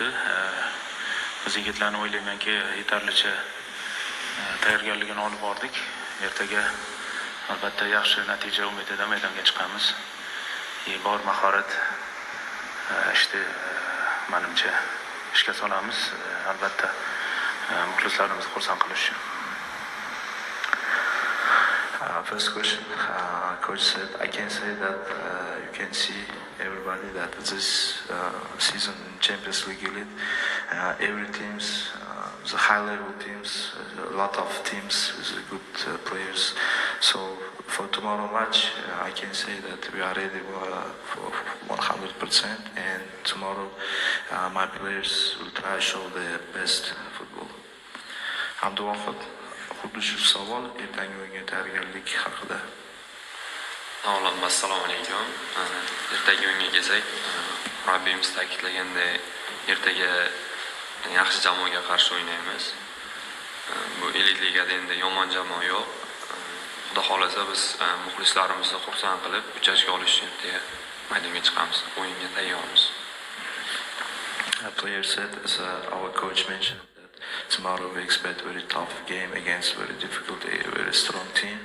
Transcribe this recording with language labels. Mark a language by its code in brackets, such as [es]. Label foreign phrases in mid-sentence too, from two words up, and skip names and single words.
[uz] Biz yigitlarni o'ylaymanki, yetarlicha tayyorgarligini olib bordik. Ertaga albatta yaxshi natija umid etaman, maydonga chiqamiz. Bor mahorat menimcha ishga solamiz. Albatta muxlislarimizni xursand qilish uchun. [en] First question, coach said, I can say that you can see everybody that this season in Champions League Elite, every teams, the high-level teams, a lot of teams with good players. So for tomorrow match, I can say that we are ready for 100%, and tomorrow my players will try to show their best football. [uz] Abduvohid, xuddi shu savol ertangi o'yinga tayyorgarlik haqida. Assalomu alaykum. Ertaga o'yinga kelsak, murabbiyimiz ta'kidlaganday, ertaga yaxshi jamoaga qarshi o'ynaymiz. Bu elit ligada endi yomon jamoa yo'q. Xudo xolasa biz muxlislarimizni xursand qilib, 3 ochko olish uchun ertaga maydonga chiqamiz. O'yinga tayyormiz. [en] A player said, as our coach mentioned, that tomorrow we expect very tough game against very difficult, very strong team.